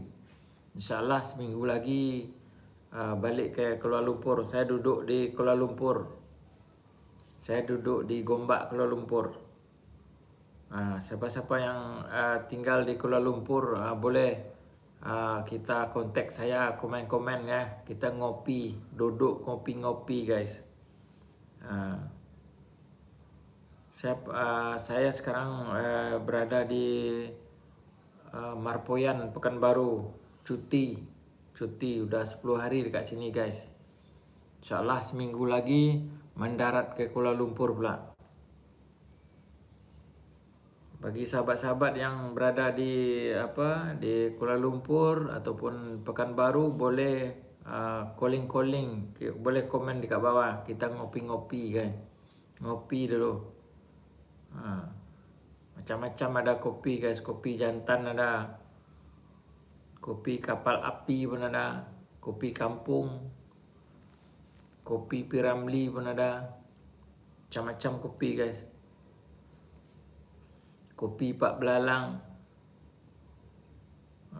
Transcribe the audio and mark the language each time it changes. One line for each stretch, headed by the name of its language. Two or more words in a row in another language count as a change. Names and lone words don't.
Malay: InsyaAllah seminggu lagi balik ke Kuala Lumpur. Saya duduk di Kuala Lumpur. Saya duduk di Gombak, Kuala Lumpur. Siapa-siapa yang tinggal di Kuala Lumpur boleh kita kontak saya, komen-komen ya. Kita ngopi, duduk ngopi-ngopi, guys. Saya sekarang berada di Marpoyan, Pekanbaru. Cuti udah 10 hari dekat sini, guys. InsyaAllah seminggu lagi mendarat ke Kuala Lumpur pula. Bagi sahabat-sahabat yang berada di Kuala Lumpur ataupun Pekanbaru, boleh calling, boleh komen di kat bawah. Kita ngopi-ngopi, kan. Ngopi dulu. Macam-macam ada kopi, guys. Kopi jantan ada, kopi kapal api pun ada, kopi kampung, kopi Piramli pun ada. Macam-macam kopi, guys. Kopi Pak Belalang.